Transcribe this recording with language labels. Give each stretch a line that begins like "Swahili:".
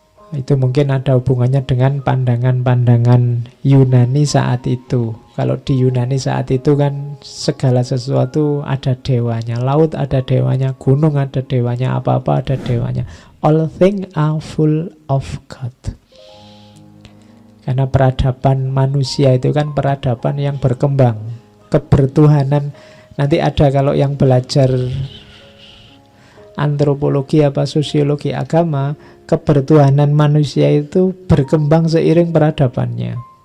Indonesian: Itu mungkin ada hubungannya dengan pandangan-pandangan Yunani saat itu. Kalau di Yunani saat itu kan segala sesuatu ada dewanya. Laut ada dewanya, gunung ada dewanya, apa-apa ada dewanya.
English: All things are full of God.
Indonesian: Karena peradaban manusia itu kan peradaban yang berkembang. Kebertuhanan, nanti ada kalau yang belajar antropologi apa sosiologi agama, kebertuhanan manusia itu berkembang seiring peradabannya.